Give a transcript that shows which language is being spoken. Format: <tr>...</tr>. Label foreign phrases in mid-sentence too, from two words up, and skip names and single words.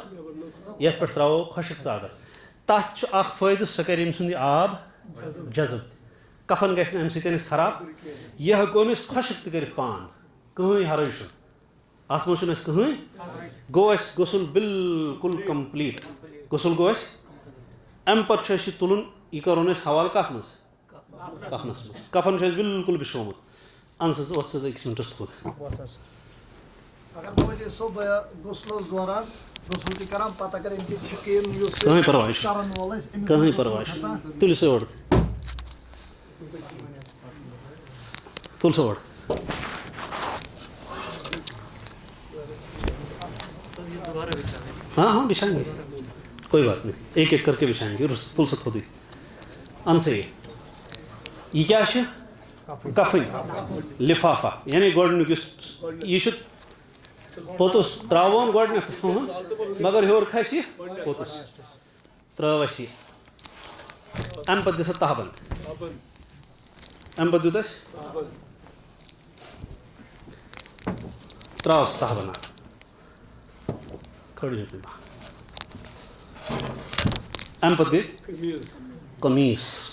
<ks>یَتھ پٮ۪ٹھ ترٛاوو خۄشِک ژادر تَتھ چھُ اکھ فٲیدٕ سُہ کَرِ أمۍ سُنٛد یہِ آب جذب تہِ کفن گژھِ نہٕ اَمہِ سۭتۍ أسۍ خراب یہِ ہٮ۪کون أسۍ خۄشِک تہِ کٔرِتھ پان کٕہٕنۍ حرج چھُنہٕ اَتھ منٛز چھُنہٕ اَسہِ کٕہٕنۍ گوٚو اَسہِ غسل بِلکُل کمپلیٖٹ غسل گوٚو اَسہِ اَمہِ پتہٕ چھُ اَسہِ یہِ تُلُن یہِ کَرون أسۍ حوالہٕ کَتھ منٛز کفنس منٛز کفن چھُ اَسہِ بِلکُل بِچھومُت اَن سا ژٕ وَتھ سا أکِس مِنٹَس تھوٚد کٕہٕنۍ پرواے چھُنہٕ کٕہٕنۍ پرواے چھُنہٕ تُلِو سا اورٕ تُل سا اورٕ ہاں ہاں</ks> <ur>بچھائیں گے کوئی بات نہیں ایک ایک کر کے بچھائیں گے</ur> <ks>تُل سا تھوٚدُے اَن سا یہِ کیٛاہ چھِ کفٕنۍ لِفافا یعنی گۄڈنیُک یُس یہِ چھُ پوٚتُس ترٛاوون گۄڈنٮ۪تھ مگر ہیوٚر کھسہِ یہِ پوٚتُس ترٛٲو اَسہِ یہِ اَمہِ پتہٕ دِ سا تہہ بنٛد اَمہِ پتہٕ دیُت اَسہِ ترٛاو سا تہہ بنٛد کھٲڑِو اَمہِ پتہٕ گٔے قمیٖض</ks>